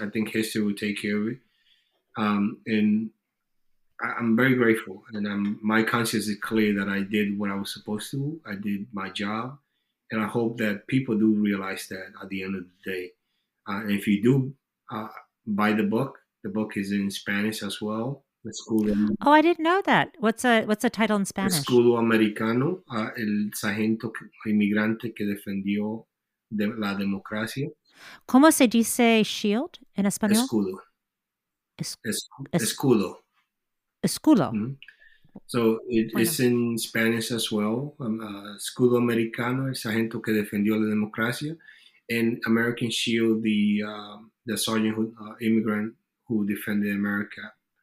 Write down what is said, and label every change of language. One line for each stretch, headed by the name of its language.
English: I think history will take care of it, and I'm very grateful, and my conscience is clear that I did what I was supposed to. I did my job, and I hope that people do realize that at the end of the day. And if you do buy the book is in Spanish as well. Oh, I didn't know that. What's the title in Spanish?
Spanish: Escudo Americano, el sargento inmigrante que defendió la democracia. ¿Cómo se dice shield en español? Escudo. Escudo. Escudo. Mm-hmm.
English: So it's in Spanish as well.
Spanish: Escudo Americano, el sargento que defendió la democracia,
English: and American Shield, the sergeant immigrant who defended America.